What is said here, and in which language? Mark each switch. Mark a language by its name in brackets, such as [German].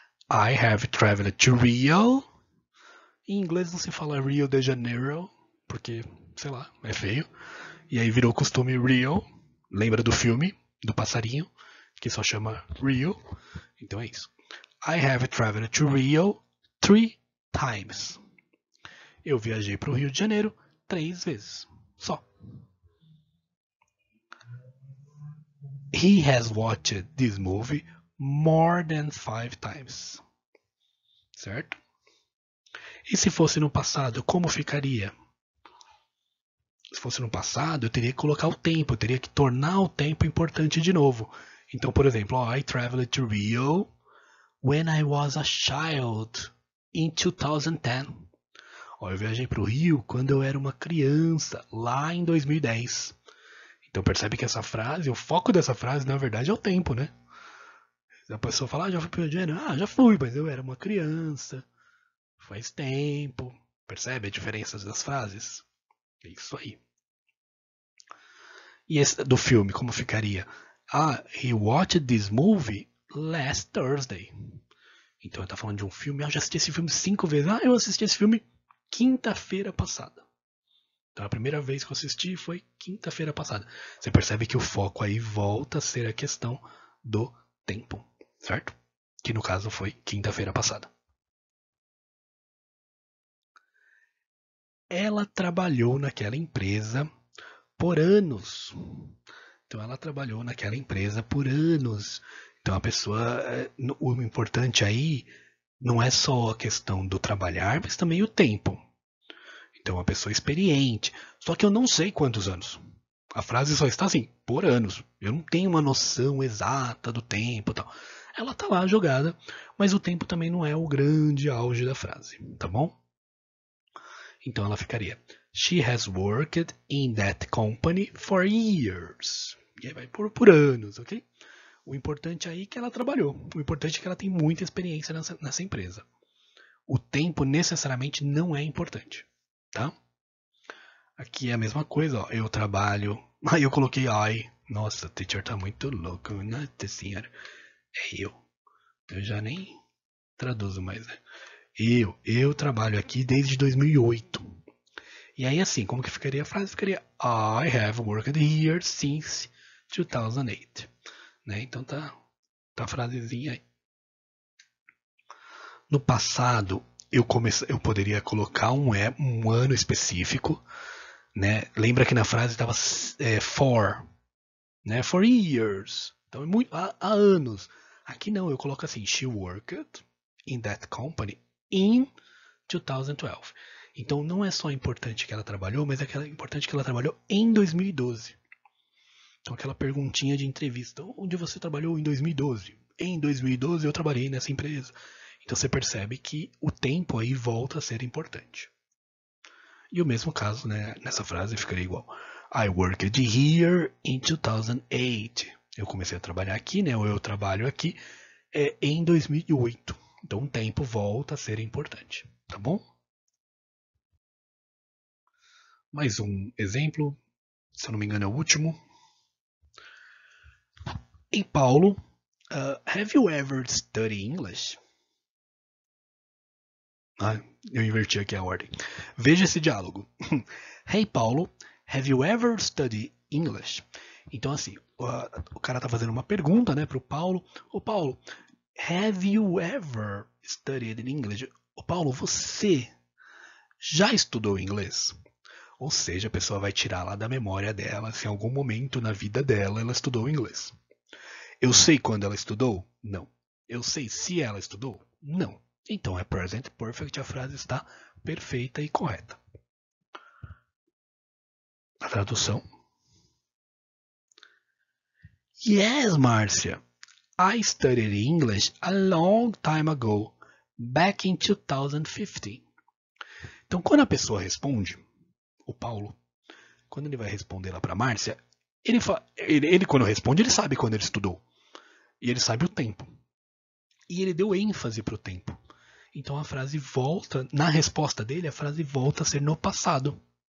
[English] I have traveled to Rio. [Portuguese] Em inglês não se fala Rio de Janeiro, porque, sei lá, é feio. E aí virou costume Rio. Lembra do filme, do passarinho, que só chama Rio. Então é isso. [English] I have traveled to Rio 3 times. [Portuguese] Eu viajei para o Rio de Janeiro 3 vezes. Só. [English] He has watched this movie more than 5 times. [Portuguese] Certo? E se fosse no passado, como ficaria? Se fosse no passado, eu teria que colocar o tempo, eu teria que tornar o tempo importante de novo. Então, por exemplo, [English] I traveled to Rio when I was a child in 2010. [Portuguese] Eu viajei para o Rio quando eu era uma criança, lá em 2010. Então percebe que essa frase, o foco dessa frase, na verdade, é o tempo, né? A pessoa fala, já fui para o Rio de Janeiro. Já fui, mas eu era uma criança. Faz tempo. Percebe a diferença das frases? É isso aí. E esse do filme, como ficaria? [English] He watched this movie last Thursday. [Portuguese] Então ele tá falando de um filme. Eu já assisti esse filme 5 vezes. Eu assisti esse filme quinta-feira passada. Então a primeira vez que eu assisti foi quinta-feira passada. Você percebe que o foco aí volta a ser a questão do tempo, certo? Que no caso foi quinta-feira passada. Ela trabalhou naquela empresa por anos. Então ela trabalhou naquela empresa por anos. Então a pessoa, o importante aí não é só a questão do trabalhar, mas também o tempo. Então a pessoa experiente. Só que eu não sei quantos anos. A frase só está assim, por anos. Eu não tenho uma noção exata do tempo e tal. Ela está lá jogada, mas o tempo também não é o grande auge da frase, tá bom? Então ela ficaria: [English] She has worked in that company for years. [Portuguese] E aí vai por anos, ok? O importante aí é que ela trabalhou. O importante é que ela tem muita experiência nessa empresa. O tempo necessariamente não é importante, tá? Aqui é a mesma coisa, ó. Eu trabalho. Aí eu coloquei I. Nossa, o teacher tá muito louco, nossa senhora. É eu. Eu já nem traduzo mais, né? Eu trabalho aqui desde 2008. E aí assim, como que ficaria a frase? Ficaria [English] I have worked here since 2008. [Portuguese] Né? Então tá a frasezinha aí. No passado, eu poderia colocar um ano específico, né? Lembra que na frase estava for, né? [English] For years. [Portuguese] Então é muito há anos. Aqui não, eu coloco assim: [English] She worked in that company in 2012. [Portuguese] Então não é só importante que ela trabalhou, mas é importante que ela trabalhou em 2012. Então aquela perguntinha de entrevista: onde você trabalhou em 2012? Em 2012 eu trabalhei nessa empresa. Então você percebe que o tempo aí volta a ser importante. E o mesmo caso, né, nessa frase ficaria igual. [English] I worked here in 2008. [Portuguese] Eu comecei a trabalhar aqui, né, ou eu trabalho aqui em 2008. Então o tempo volta a ser importante, tá bom? Mais um exemplo, se eu não me engano é o último. [English] Hey Paulo, have you ever studied English? [Portuguese] Ah, eu inverti aqui a ordem. Veja esse diálogo. [English] Hey Paulo, have you ever studied English? [Portuguese] Então assim, o cara tá fazendo uma pergunta, né, pro Paulo. [English] Ô Paulo, have you ever studied English? [Portuguese] Ô Paulo, você já estudou inglês? Ou seja, a pessoa vai tirar lá da memória dela se em algum momento na vida dela ela estudou inglês. Eu sei quando ela estudou? Não. Eu sei se ela estudou? Não. Então é present perfect, a frase está perfeita e correta. A tradução. [English] Yes, Márcia. I studied English a long time ago, back in 2015. [Portuguese] Então, quando a pessoa responde, o Paulo, quando ele vai responder lá para Márcia, ele quando responde, ele sabe quando ele estudou. E ele sabe o tempo. E ele deu ênfase para o tempo. Então a frase volta, na resposta dele, a frase volta a ser no passado.